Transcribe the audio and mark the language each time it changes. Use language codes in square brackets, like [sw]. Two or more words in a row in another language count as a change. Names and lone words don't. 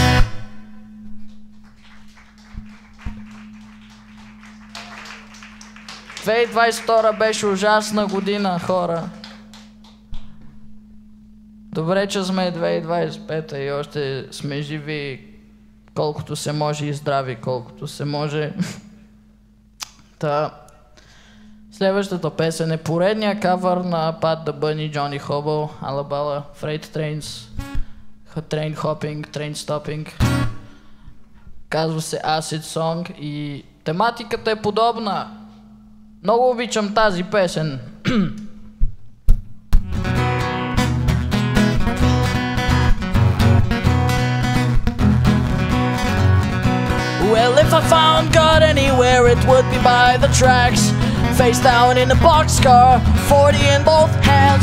[bg] 2022 беше ужасна година, хора. Добре, че сме 2025 и още сме живи колкото се може и здрави колкото се може. Та, следващата песен е поредния кавър на Pat the Bunny, Johnny Hobble, Alabama, Freight Trains, Train Hopping, Train Stopping. Казва се Acid Song и тематиката е подобна. Много обичам тази песен. [en] Well, if I found God anywhere, it would be by the tracks. Face down in a boxcar, 40 in both hands.